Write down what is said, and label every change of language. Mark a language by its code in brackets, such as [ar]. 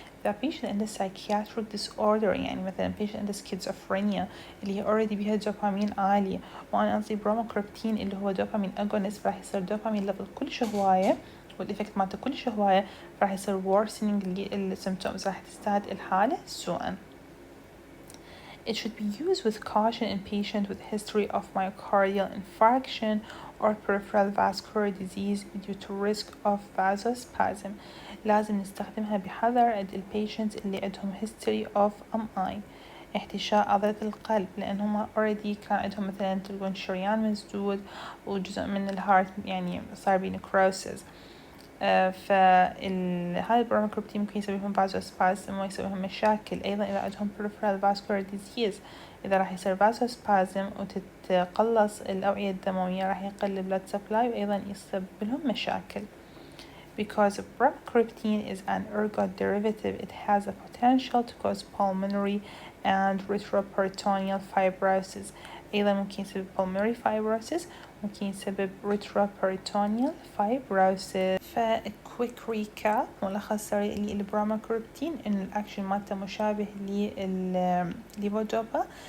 [ar] إذا patient عنده psychiatric disorder، يعني مثلا patient عنده schizophrenia اللي هي already بيها دوبامين عالي، وأنا أنطي bromocriptine اللي هو دوبامين agonist، راح يصير دوبامين level كلش هواية والإفكت مالته كلش هواية راح يصير worsening للsymptoms، راح تزداد الحالة سوءا. [en] It should be used with caution in patients with history of myocardial infarction or peripheral vascular disease due to risk of vasospasm. [ar] لازم نستخدمها بحذر عند البيشنتس اللي عندهم [en] history of MI، [ar] احتشاء عضلة القلب، لأنهم already كان عندهم مثلا تلقون شريان مسدود وجزء من الهارت يعني صار بنكروسز. فهذا البروموكروبتين ممكن يسوي لهم فازوسبازم ويسوي لهم مشاكل. أيضا إذا عندهم peripheral vascular disease، إذا راح يصير فازوسبازم وتتقلص الأوعية الدموية راح يقل blood supply وأيضا يسبب لهم مشاكل. [en] Because bromocriptine is an ergot derivative, it has a potential to cause pulmonary and retroperitoneal fibrosis. [ar] أيضا ممكن يسبب pulmonary fibrosis، ممكن يسبب retroperitoneal fibrosis. [en] quick recap [ar] ملخص سريع للبروموكروبتين إن الأكشن مالته مشابه للليفودوبا.